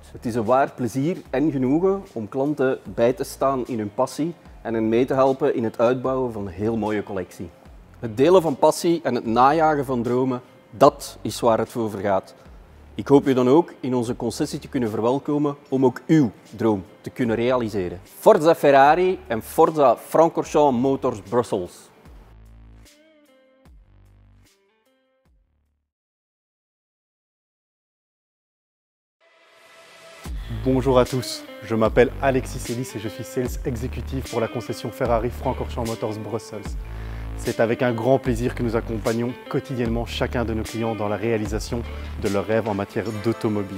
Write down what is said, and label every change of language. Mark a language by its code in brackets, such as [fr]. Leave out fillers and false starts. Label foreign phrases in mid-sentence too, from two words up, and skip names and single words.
[nl] Het is een waar plezier en genoegen om klanten bij te staan in hun passie en hen mee te helpen in het uitbouwen van een heel mooie collectie. Het delen van passie en het najagen van dromen, dat is waar het over gaat. Ik hoop u dan ook in onze concessie te kunnen verwelkomen om ook uw droom te kunnen realiseren. Forza Ferrari en Forza Francorchamps Motors Brussels. [fr] Bonjour à tous, je m'appelle Alexis Ellis et je suis [en] Sales Executive [fr] pour la concession Ferrari Francorchamps Motors Brussels. C'est avec un grand plaisir que nous accompagnons quotidiennement chacun de nos clients dans la réalisation de leurs rêves en matière d'automobile.